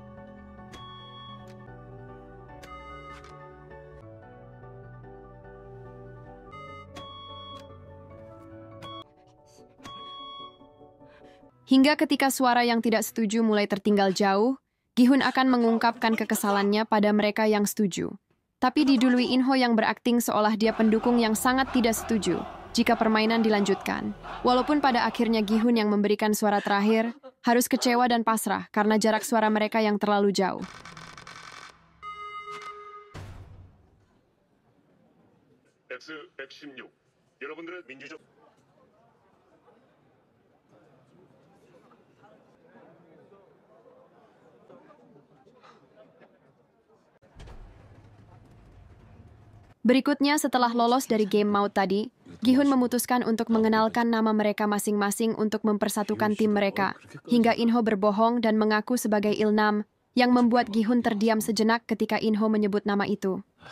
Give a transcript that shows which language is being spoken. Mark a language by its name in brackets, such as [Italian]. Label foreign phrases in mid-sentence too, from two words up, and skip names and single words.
[Indonesian] Hingga ketika suara yang tidak setuju mulai tertinggal jauh, Gi-hun akan mengungkapkan kekesalannya pada mereka yang setuju. Tapi didului Inho yang berakting seolah dia pendukung yang sangat tidak setuju jika permainan dilanjutkan. Walaupun pada akhirnya Gi-hun yang memberikan suara terakhir, harus kecewa dan pasrah karena jarak suara mereka yang terlalu jauh. [Korean] X116 여러분들의 민주적 [Indonesian] Berikutnya setelah lolos dari game maut tadi, Gi-hun memutuskan untuk mengenalkan nama mereka masing-masing untuk mempersatukan tim mereka, hingga Inho berbohong dan mengaku sebagai Il-nam, yang membuat Gi-hun terdiam sejenak ketika Inho menyebut nama itu.